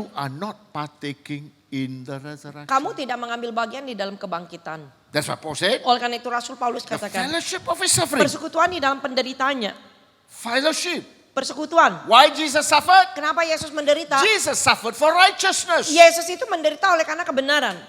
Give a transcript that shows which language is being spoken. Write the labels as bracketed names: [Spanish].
[English] you are not partaking in the resurrection. [Indonesian] kamu tidak mengambil bagian di dalam kebangkitan. [English] That's what Paul said. [Indonesian] Oleh karena itu Rasul Paulus [English] The [Indonesian] katakan, [English] fellowship of his suffering. [Indonesian] persekutuan di dalam penderitaannya. [English] Fellowship. [Indonesian] Persekutuan. [English] Why Jesus suffered? [Indonesian] Kenapa Yesus menderita? [English] Jesus suffered for righteousness. [Indonesian] Yesus itu menderita oleh karena kebenaran.